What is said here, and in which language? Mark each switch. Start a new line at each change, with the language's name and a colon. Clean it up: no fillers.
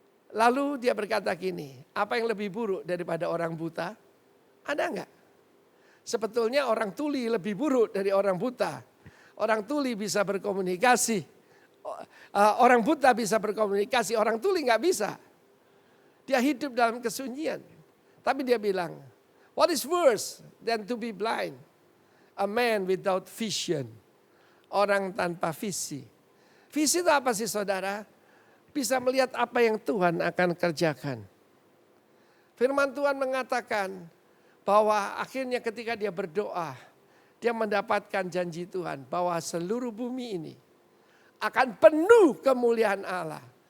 Indonesian: Lalu dia berkata gini, apa yang lebih buruk daripada orang buta? Ada enggak? Sebetulnya orang tuli lebih buruk dari orang buta. Orang tuli bisa berkomunikasi, orang buta bisa berkomunikasi, orang tuli nggak bisa. Dia hidup dalam kesunyian. Tapi dia bilang,
English: what is worse than to be blind? A man without vision.
Indonesian: Orang tanpa visi. Visi itu apa sih saudara? Bisa melihat apa yang Tuhan akan kerjakan. Firman Tuhan mengatakan bahwa akhirnya ketika dia berdoa, dia mendapatkan janji Tuhan bahwa seluruh bumi ini akan penuh kemuliaan Allah.